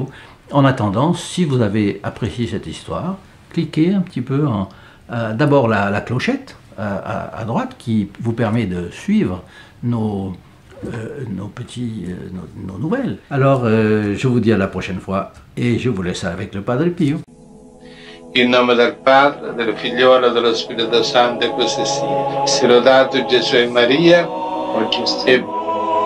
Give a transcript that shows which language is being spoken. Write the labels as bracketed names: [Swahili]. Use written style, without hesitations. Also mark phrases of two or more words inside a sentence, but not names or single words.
[French] En attendant, si vous avez apprécié cette histoire, cliquez un petit peu d'abord la clochette à droite qui vous permet de suivre nos nouvelles. Alors, je vous dis à la prochaine fois et je vous laisse avec le Padre Pio. [Italian] In nome del Padre, del Figliolo e dello Spirito Santo, e così sia. Sia lodato Gesù e Maria, oggi e